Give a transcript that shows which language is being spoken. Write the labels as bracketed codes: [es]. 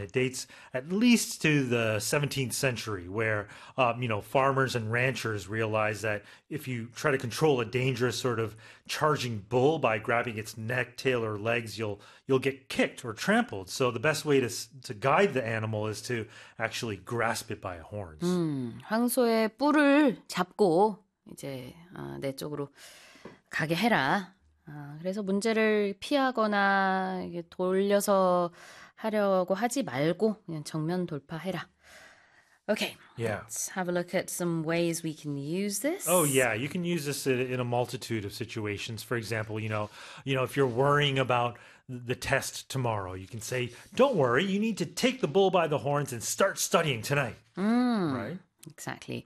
[en] It dates at least to the 17th century, where farmers and ranchers realized that if you try to control a dangerous sort of charging bull by grabbing its neck, tail, or legs, you'll get kicked or trampled. So the best way to guide the animal is to actually grasp it by the horns. [ko] 황소의 뿔을 잡고 이제 내 쪽으로 가게 해라. 그래서 문제를 피하거나 이게 돌려서 하려고 하지 말고 그냥 정면 돌파해라. [en] Okay, Yeah. let's have a look at some ways we can use Oh this. yeah, you can use this in a multitude of situations. For example, if you're worrying about the test tomorrow, you can say, "Don't worry, you need to take the bull by the horns and start studying tonight." Right? Exactly.